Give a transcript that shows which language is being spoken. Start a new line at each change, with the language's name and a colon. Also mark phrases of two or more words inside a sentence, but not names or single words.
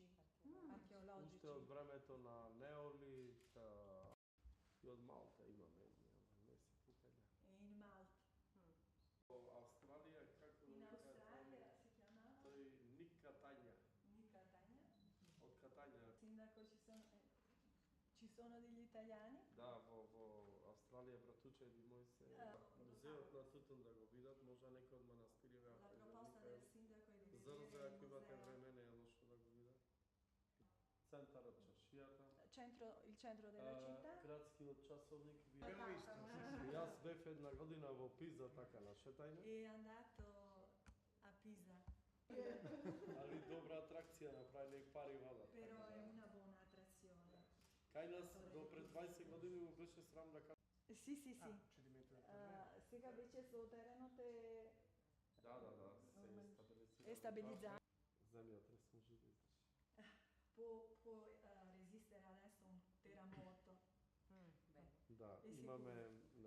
Macedonian: Уште од времето на Неолит и од Малта имаме не се покаѓа.
Italian: In Malta.
Macedonian: Австралија како
Italian: In Australia si chiama?
Macedonian: тој Ник Катања. Ник Catania. Од Катања.
Italian: Sindaco ci sono degli italiani?
Macedonian: Да, во Австралија братучеви мои се музеот на Тутун да го видат, можда некој од манастирите.
Italian: La proposta del sindaco è di
Macedonian: За
Italian: vedere il
Macedonian: ако имате
Italian: museo.
Macedonian: време не е лошо да го видат. Центарот чашијата.
Italian: Il centro della città.
Macedonian: Градскиот часовник. Јас бев една година во Пиза така на шетање.
Italian: È andato a Pisa.
Macedonian: Али добра атракција направиле и пари вадат.
Italian: Però è una buona attrazione.
Macedonian: Кај нас до пред 20 години му беше срам да кажа.
Italian: Sì, sì, sì.
Macedonian: Сега вече сотеренот е Да, се
Italian: è stabilizzato.
Macedonian: Земјотрес може да издржи.
Italian: Può resistere adesso un terremoto.
Macedonian: Да, имаме